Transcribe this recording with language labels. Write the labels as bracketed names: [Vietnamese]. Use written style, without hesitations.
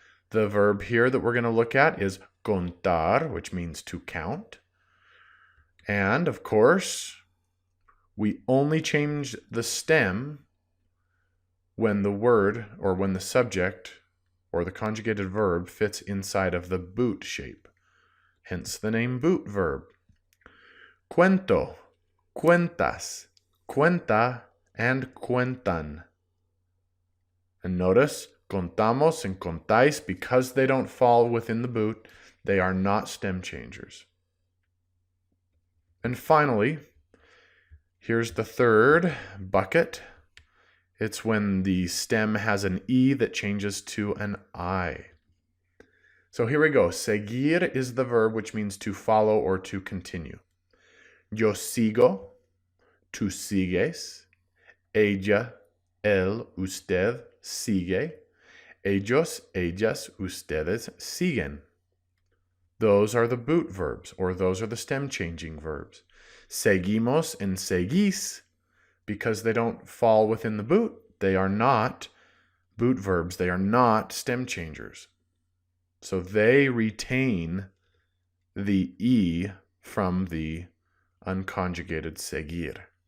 [English] The verb here that we're going to look at is contar, which means to count. And of course, we only change the stem when the word or when the subject or the conjugated verb fits inside of the boot shape. Hence the name boot verb. [Spanish] Cuento, cuentas, cuenta, and cuentan. [English] And notice, contamos and contáis, because they don't fall within the boot, they are not stem changers. And finally, here's the third bucket. It's when the stem has an E that changes to an I. So here we go. Seguir is the verb, which means to follow or to continue. [Spanish] Yo sigo, tú sigues, ella, él, usted sigue, ellos, ellas, ustedes siguen. [English] Those are the boot verbs, or those are the stem changing verbs. Seguimos and seguís, because they don't fall within the boot, they are not boot verbs, they are not stem changers. So they retain the E from the unconjugated seguir.